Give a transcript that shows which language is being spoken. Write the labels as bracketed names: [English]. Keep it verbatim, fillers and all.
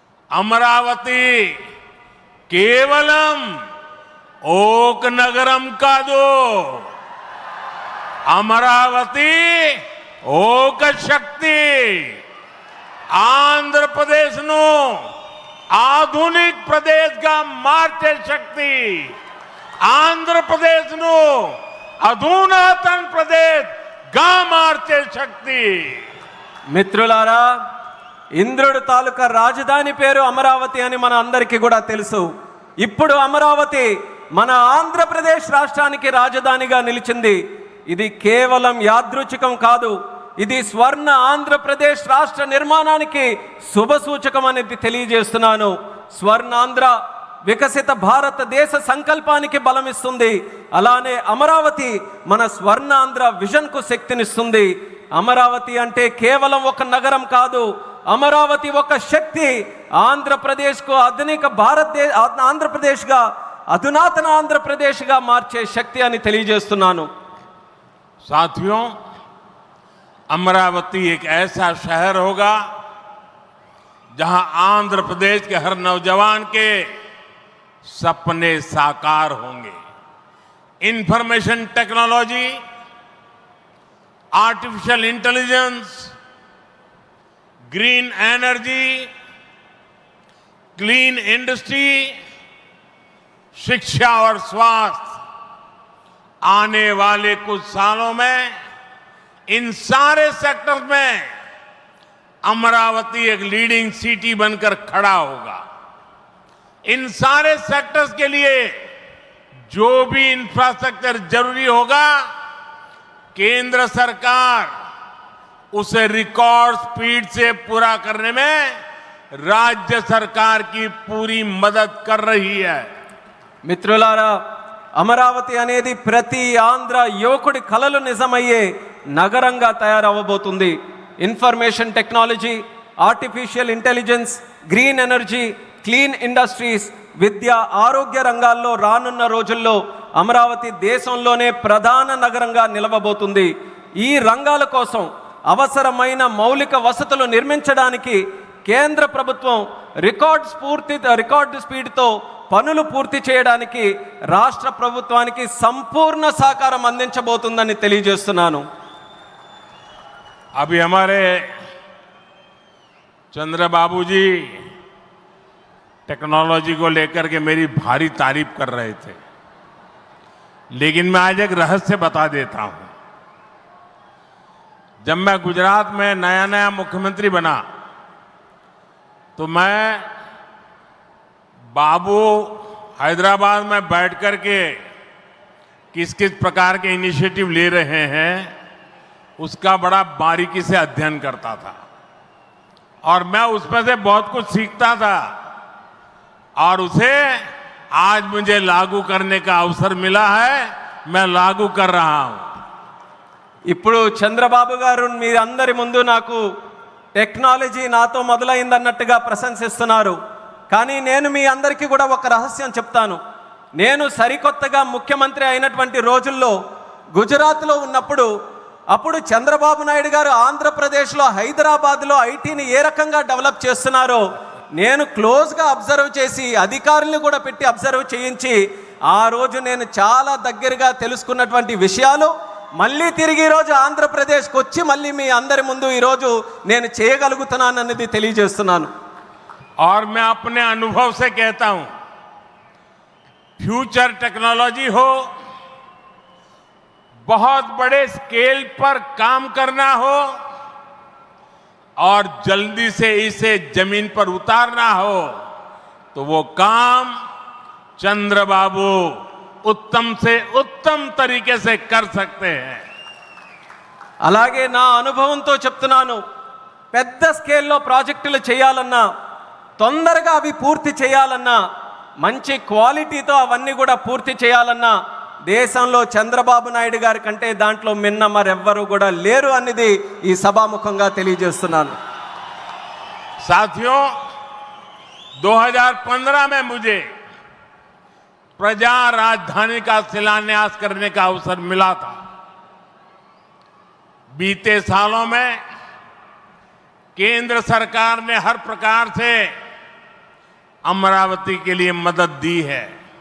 [Telugu] अमरावती केवलम okay नगरम कादो, Amravati okay शक्ति, Andhra Pradesh no आधुनिक प्रदेश का మార్చే శక్తి, ఆంధ్రప్రదేశ్ ను అధునాతన్ ప్రదేశ్ గా మార్చే శక్తి. మిత్రులారా, ఇంద్రుడు తాలూకా రాజధాని పేరు అమరావతి అని మన అందరికీ కూడా తెలుసు. ఇప్పుడు అమరావతి మన ఆంధ్రప్రదేశ్ రాష్ట్రానికి రాజధానిగా నిలిచింది. ఇది కేవలం యాదృచ్ఛికం కాదు, ఇది స్వర్ణ ఆంధ్రప్రదేశ్ రాష్ట్ర నిర్మాణానికి శుభ సూచకం అనేది తెలియజేస్తున్నాను. స్వర్ణాంధ్ర వికసిత భారతదేశ సంకల్పానికి బలమిస్తుంది, అలానే అమరావతి మన స్వర్ణాంధ్ర విజన్కు శక్తినిస్తుంది. అమరావతి అంటే కేవలం ఒక నగరం కాదు, అమరావతి ఒక శక్తి. ఆంధ్రప్రదేశ్కు ఆధునిక భారతదేశ ఆంధ్రప్రదేశ్గా అధునాతన ఆంధ్రప్రదేశ్గా మార్చే శక్తి అని తెలియజేస్తున్నాను. [Hindi] సాథియో, అమరావతి ఏక ఐసా షహర్ హోగా జహా ఆంధ్రప్రదేశ్ కే హర్ నౌజవాన్ కే सपने साकार होंगे। Information technology, artificial intelligence, green energy, clean industry, शिक्षा और स्वास्थ्य आने वाले कुछ सालों में इन सारे सेक्टर्स में अमरावती एक लीडिंग सिटी बनकर खड़ा होगा। इन सारे सेक्टर्स के लिए जो भी इंफ्रास्ट्रक्चर जरूरी होगा, केंद्र सरकार उसे रिकॉर्ड स्पीड से पूरा करने में राज्य सरकार की पूरी मदद कर रही है। [Telugu] మిత్రులారా, అమరావతి అనేది ప్రతి ఆంధ్ర యువకుడి కలలు నిజమయ్యే నగరంగా తయారవబోతుంది. Information technology, artificial intelligence, green energy, clean industries, విద్య, ఆరోగ్య రంగాల్లో రానున్న రోజుల్లో అమరావతి దేశంలోనే ప్రధాన నగరంగా నిలవబోతుంది. ఈ రంగాల కోసం అవసరమైన మౌలిక వసతులు నిర్మించడానికి కేంద్ర ప్రభుత్వం రికార్డ్ స్ఫూర్తి రికార్డ్ స్పీడ్తో పనులు పూర్తి చేయడానికి రాష్ట్ర ప్రభుత్వానికి సంపూర్ణ సహకారం అందించబోతుందని తెలియజేస్తున్నాను. [Hindi] అభి హమారే చంద్రబాబుజీ टेक्नोलॉजी को लेकर के मेरी भारी तारीफ कर रहे थे। लेकिन मैं आज एक रहस्य बता देता हूं। जब मैं गुजरात में नया नया मुख्यमंत्री बना तो मैं बाबू हैदराबाद में बैठ कर के किस किस प्रकार के इनिशिएटिव ले रहे हैं उसका बड़ा बारीकी से अध्ययन करता था और मैं उसमें से बहुत कुछ सीखता था और उसे आज मुझे लागू करने का अवसर मिला है, मैं लागू कर रहा हूं। [Telugu] ఇప్పుడు చంద్రబాబు గారు మీరందరి ముందు నాకు టెక్నాలజీ నాతో మొదలైందన్నట్టుగా ప్రశంసిస్తున్నారు, కానీ నేను మీ అందరికీ కూడా ఒక రహస్యం చెప్తాను. నేను సరికొత్తగా ముఖ్యమంత్రి అయినటువంటి రోజుల్లో గుజరాత్లో ఉన్నప్పుడు అప్పుడు చంద్రబాబు నాయుడు గారు ఆంధ్రప్రదేశ్లో హైదరాబాద్లో ఐటీని ఏ రకంగా డెవలప్ చేస్తున్నారో నేను క్లోజ్గా అబ్జర్వ్ చేసి అధికారులను కూడా పెట్టి అబ్జర్వ్ చేయించి ఆ రోజు నేను చాలా దగ్గరగా తెలుసుకున్నటువంటి విషయాలు మళ్ళీ తిరిగి ఈరోజు ఆంధ్రప్రదేశ్కి వచ్చి మళ్ళీ మీ అందరి ముందు ఈరోజు నేను చేయగలుగుతున్నానన్నది తెలియజేస్తున్నాను. [Hindi] और मैं अपने अनुभव से कहता हूं, फ्यूचर टेक्नोलॉजी हो, बहुत बड़े स्केल पर काम करना हो और जल्दी से इसे जमीन पर उतारना हो तो वो काम चंद्रबाबू उत्तम से उत्तम तरीके से कर सकते हैं। [Telugu] అలాగే నా అనుభవంతో చెప్తున్నాను, పెద్ద స్కేల్లో ప్రాజెక్టులు చేయాలన్నా తొందరగా అవి పూర్తి చేయాలన్నా మంచి క్వాలిటీతో అవన్నీ కూడా పూర్తి చేయాలన్నా దేశంలో చంద్రబాబు నాయుడు గారి కంటే దాంట్లో మిన్న మరెవ్వరూ కూడా లేరు అనేది ఈ సభాముఖంగా తెలియజేస్తున్నాను. [Hindi] साथियों, दो हज़ार पंद्रह में मुझे प्रजा राजधानी का शिलान्यास करने का अवसर मिला था। बीते सालों में केंद्र सरकार ने हर प्रकार से अमरावती के लिए मदद दी है।